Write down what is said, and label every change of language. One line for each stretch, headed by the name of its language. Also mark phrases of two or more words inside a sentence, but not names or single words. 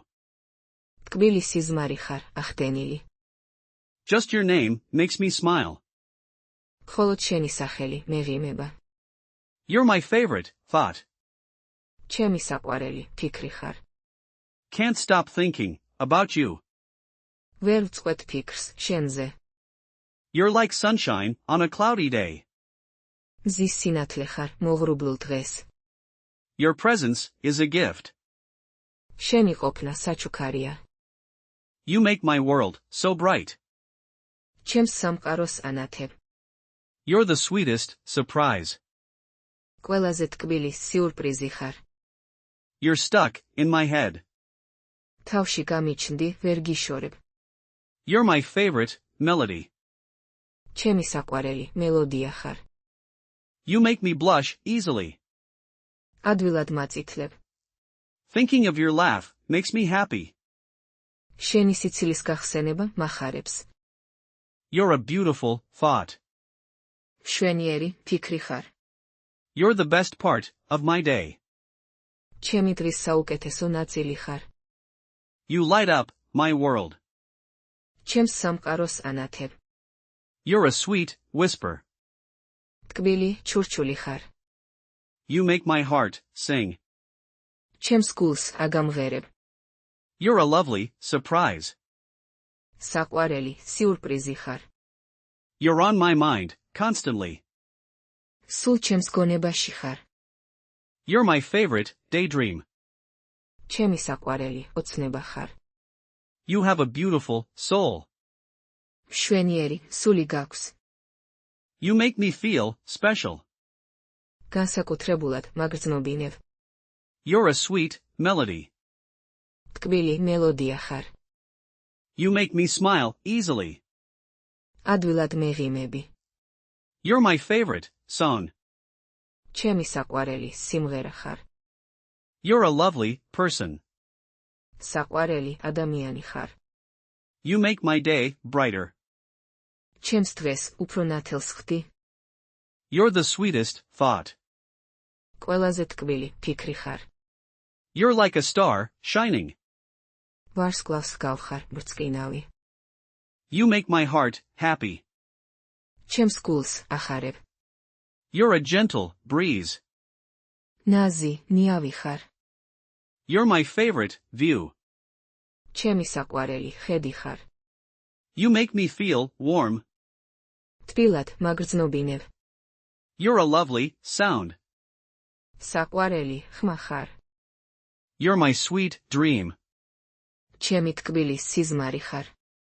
Georgian: ტკბილი სიზმარი ხარ ახდენილი.
English: Just your name, makes me smile.
Georgian: მხოლოდ შენი სახელი მეღიმება.
English: You're my favorite thought.
Georgian: ჩემი საყვარელი ფიქრი ხარ.
English: Can't stop thinking about you.
Georgian: ვერ ვწყვეტ ფიქრს შენზე.
English: You're like sunshine, on a cloudy day.
Georgian: მზის სინათლე ხარ მოღრუბლულ დღეს.
English: Your presence is a gift.
Georgian: შენი ყოფნა საჩუქარია.
English: You make my world so bright.
Georgian: ჩემს სამყაროს ანათებ.
English: You're the sweetest surprise.
Georgian: ყველაზე ტკბილი სიურპრიზი ხარ.
English: You're stuck in my head.
Georgian: თავში გამიჩნდი ვერ გიშორებ.
English: You're my favorite melody.
Georgian: ჩემი საყვარელი მელოდია ხარ.
English: You make me blush easily.
Georgian: ადვილად მაწითლებ.
English: Thinking of your laugh makes me happy.
Georgian: შენი სიცილის გახსენება მახარებს.
English: You're a beautiful thought.
Georgian: მშვენიერი ფიქრი ხარ.
English: You're the best part of my day.
Georgian: ჩემი დღის საუკეთესო ნაწილი ხარ.
English: You light up my world.
Georgian: ჩემს სამყაროს ანათებ.
English: You're a sweet whisper.
Georgian: ტკბილი ჩურჩული ხარ.
English: You make my heart sing.
Georgian: ჩემს გულს აგამღერებ.
English: You're a lovely surprise.
Georgian: საყვარელი სიურპრიზი ხარ.
English: You're on my mind constantly.
Georgian: სულ ჩემს გონებაში ხარ.
English: You're my favorite daydream.
Georgian: ჩემი საყვარელი ოცნება ხარ.
English: You have a beautiful soul.
Georgian: მშვენიერი სული გაქვს.
English: You make me feel special.
Georgian: განსაკუთრებულად მაგრძნობინებ.
English: You're a sweet melody.
Georgian: ტკბილი მელოდია ხარ.
English: You make me smile easily.
Georgian: ადვილად მეღიმები.
English: You're my favorite song.
Georgian: ჩემი საყვარელი სიმღერა ხარ.
English: You're a lovely person.
Georgian: საყვარელი ადამიანი ხარ.
English: You make my day brighter.
Georgian: ჩემს დღეს უფრო ნათელს ხდი.
English: You're the sweetest thought.
Georgian: ყველაზე ტკბილი ფიქრი ხარ.
English: You're like a star, shining.
Georgian: ვარსკვლავს გავხარ, ბრწყინავი.
English: You make my heart happy.
Georgian: ჩემს გულს ახარებ.
English: You're a gentle breeze.
Georgian: ნაზი, ნიავი ხარ.
English: You're my favorite view.
Georgian: ჩემი საყვარელი, ხედი ხარ.
English: You make me feel warm.
Georgian: თბილად მაგრძნობინებ.
English: You're a lovely sound.
Georgian: საყვარელი, ხმა ხარ.
English: You're my sweet dream.
Georgian: ჩემი ტკბილი სიზმარი ხარ.